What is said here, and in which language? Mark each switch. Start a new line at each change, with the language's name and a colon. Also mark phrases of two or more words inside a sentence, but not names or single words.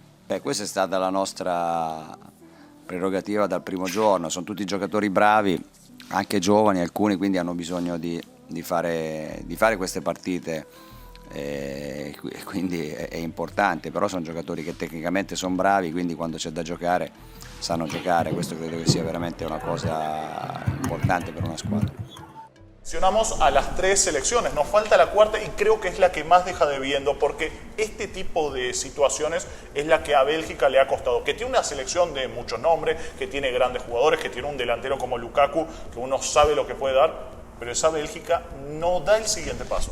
Italian: Questa è stata la nostra prerogativa dal primo giorno, sono tutti giocatori bravi, anche giovani alcuni, quindi hanno bisogno di fare queste partite. Quindi è importante, però sono giocatori che tecnicamente sono bravi, quindi quando c'è da giocare sanno giocare. Questo credo che sia veramente una cosa importante per una squadra.
Spanish: Mencionamos a las 3 selecciones, nos falta la cuarta y creo que es la que más deja debiendo, porque este tipo de situaciones es la que a Bélgica le ha costado, que tiene una selección de muchos nombres, que tiene grandes jugadores, que tiene un delantero como Lukaku, que uno sabe lo que puede dar, pero esa Bélgica no da el siguiente paso.